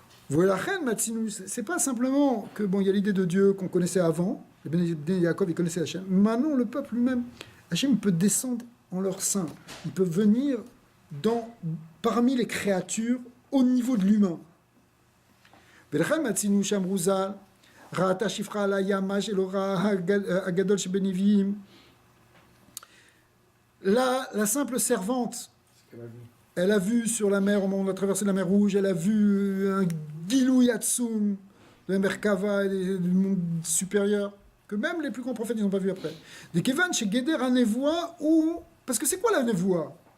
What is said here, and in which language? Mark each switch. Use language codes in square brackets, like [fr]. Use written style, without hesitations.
[fr] Voilà, c'est pas simplement que il y a l'idée de Dieu qu'on connaissait avant, les Bnei Yaakov ils connaissaient Hachem. Maintenant le peuple lui-même, Hachem peut descendre en leur sein, il peut venir parmi les créatures au niveau de l'humain. [he] ולכן מצינו שם רוז"ל, ראתה שפחה על הים מה שלא ראה הגדול שבנביאים. [fr] La simple servante, elle a vu sur la mer, au moment où on a traversé la mer Rouge, elle a vu un Gilou Yatsum de la mer Kava et du monde supérieur, que même les plus grands prophètes, ils n'ont pas vu après. [he] Des Kevan, chez Geder, un Nevoa, [fr] ou... Parce que c'est quoi la Nevoa?